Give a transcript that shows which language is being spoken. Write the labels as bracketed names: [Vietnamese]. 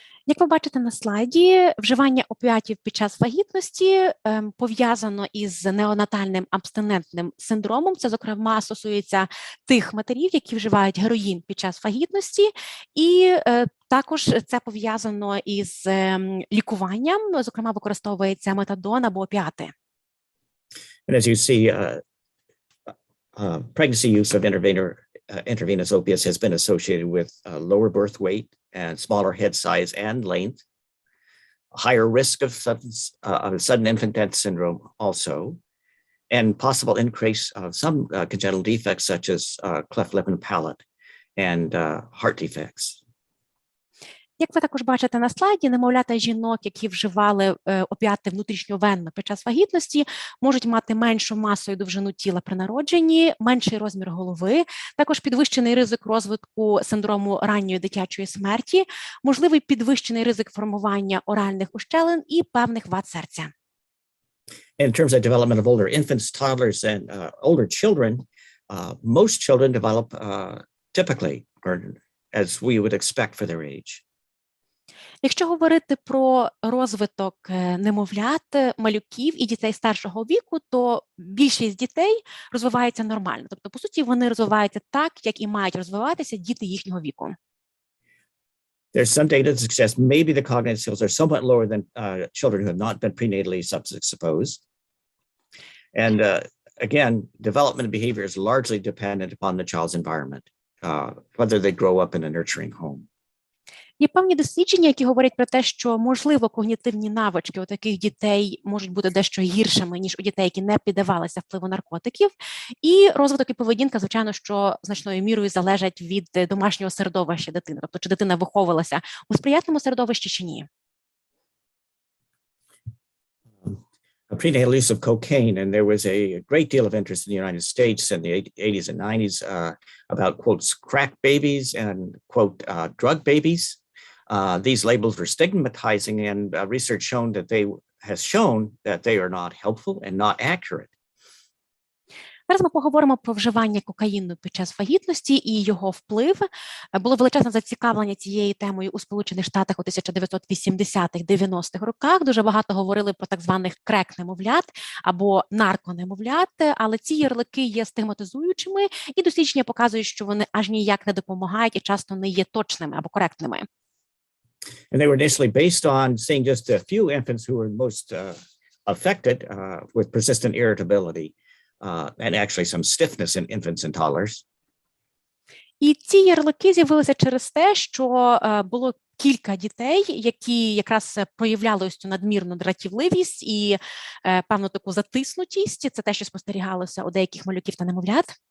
[Ukrainian] Як ви бачите на слайді, вживання опіатів під час вагітності пов'язано із неонатальним абстинентним синдромом. Це, зокрема, стосується тих матерів, які вживають героїн під час вагітності, і також це пов'язано із лікуванням, зокрема, використовується метадон або опіати. [English] And as you see, pregnancy use of intravenous opiates has been associated with lower birth weight and smaller head size and length, higher risk of sudden infant death syndrome also, and possible increase of some congenital defects such as cleft lip and palate and heart defects. [Ukrainian] Як ви також бачите на слайді, немовлята жінок, які вживали опіати внутрішньовенно під час вагітності, можуть мати меншу масу і довжину тіла при народженні, менший розмір голови, також підвищений ризик розвитку синдрому ранньої дитячої смерті, можливий підвищений ризик формування оральних ущелин і певних вад серця. [English] In terms of development of older infants, toddlers, and older children, most children develop typically, or as we would expect for their age. [Ukrainian] Якщо говорити про розвиток немовлят, малюків і дітей старшого віку, то більшість дітей розвивається нормально. Тобто, по суті, вони розвиваються так, як і мають розвиватися діти їхнього віку. [English] There's some data that suggests maybe the cognitive skills are somewhat lower than children who have not been prenatally substance exposed. And again, development and behavior is largely dependent upon the child's environment, whether they grow up in a nurturing home. [Ukrainian] Є певні дослідження, які говорять про те, що, можливо, когнітивні навички у таких дітей можуть бути дещо гіршими, ніж у дітей, які не піддавалися впливу наркотиків. І розвиток і поведінка, звичайно, що значною мірою залежать від домашнього середовища дитини. Тобто, чи дитина виховувалася у сприятливому середовищі, чи ні. [English] Prenatal use of cocaine, and there was a great deal of interest in the United States in the 80s and 90s about, quotes, crack babies and, quote, drug babies. These labels were stigmatizing, and research has shown that they are not helpful and not accurate. [Ukrainian] Зараз ми поговоримо про вживання кокаїну під час вагітності і його вплив. Було величезне зацікавлення цією темою у Сполучених Штатах у 1980-х-90-х роках. Дуже багато говорили про так званих крек-немовлят або нарконемовлят, але ці ярлики є стигматизуючими, і дослідження показують, що вони аж ніяк не допомагають і часто не є точними або коректними. [English] And they were initially based on seeing just a few infants who were most affected with persistent irritability. And actually some stiffness in infants and toddlers. [Ukrainian] І ці ярлики з'явилися через те, що було кілька дітей, які якраз проявляли ось цю надмірну дратівливість і певну таку затиснутість. Це те, що спостерігалося у деяких малюків та немовлят.